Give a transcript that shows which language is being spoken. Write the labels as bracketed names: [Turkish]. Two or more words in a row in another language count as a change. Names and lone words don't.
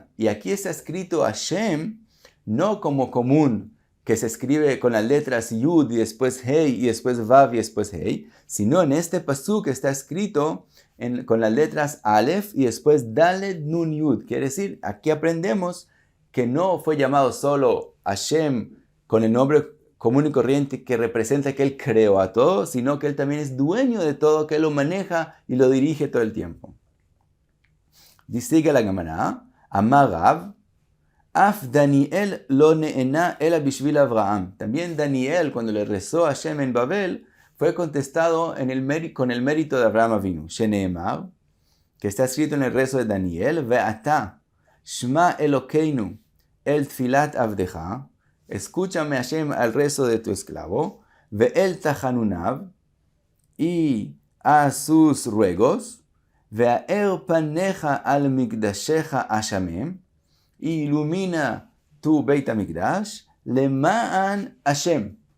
[Spanish] Y aquí está escrito Hashem, no como común, que se escribe con las letras Yud y después Hei y después Vav y después Hei, sino en este pasuk está escrito con las letras Aleph y después Dalet Nun Yud. Quiere decir, aquí aprendemos que no fue llamado solo Hashem con el nombre común y corriente que representa que Él creó a todo, sino que Él también es dueño de todo, que Él lo maneja y lo dirige todo el tiempo. Dice la Gemara, [Hebrew] אמר רב, אף דניאל לא נענה אלא בשביל אברהם. [Spanish] También Daniel, cuando le rezó a Hashem en Babel, fue contestado con el mérito de Avraham Avinu. Sheneemar, que está escrito en el rezo de Daniel, [Hebrew] ועתה, שמע אלהינו, אל תפלת עבדך, [Spanish] escúchame Hashem al rezo de tu esclavo, [Hebrew] ואל תחנוניו, [Spanish] y a sus ruegos, [Hebrew] והאר פניך על מקדשך השמם, [Spanish] y ilumina tu Beit HaMikdash, [Hebrew] למען השם.